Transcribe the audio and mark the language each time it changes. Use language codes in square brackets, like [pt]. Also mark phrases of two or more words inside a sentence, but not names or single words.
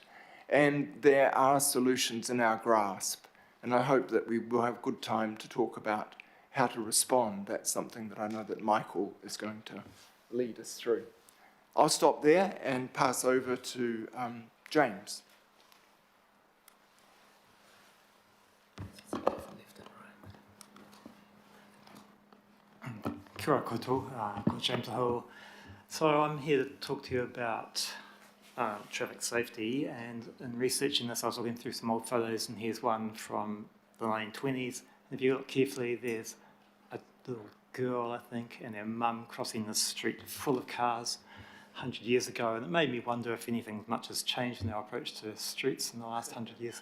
[en] And there are solutions in our grasp. And I hope that we will have good time to talk about how to respond. That's something that I know that Michael is going to lead us through. I'll stop there and pass over to James. [mi] Kia ora koutou, ko James Hill, [en] So I'm here to talk to you about traffic safety, and in researching this I was looking through some old photos, and here's one from the 1920s. If you look carefully, there's a little girl, I think, and her mum crossing the street full of cars 100 years ago, and it made me wonder if anything much has changed in our approach to streets in the last 100 years.